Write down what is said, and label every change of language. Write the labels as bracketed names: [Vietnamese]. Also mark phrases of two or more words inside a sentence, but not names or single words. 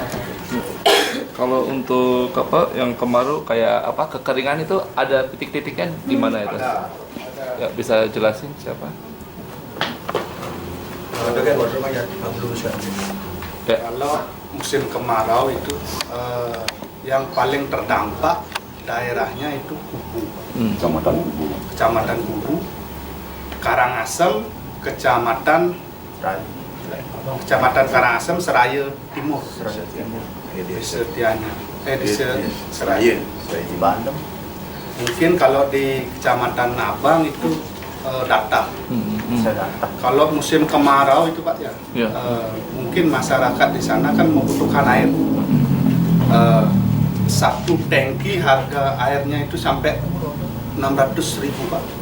[Indonesian] Kalau untuk yang kemarau kayak kekeringan itu ada titik-titiknya di mana itu? Ya, bisa jelasin siapa? Kalau musim kemarau itu yang paling terdampak daerahnya itu Kubu, Kecamatan Kubu, Karangasem, Kecamatan Karangasem, Seraya Timur, Seraya di Bandung. Mungkin kalau di Kecamatan Nabang itu Data. Kalau musim kemarau itu Pak ya, mungkin masyarakat di sana kan membutuhkan air. Satu tangki harga airnya itu sampai 600.000 Pak.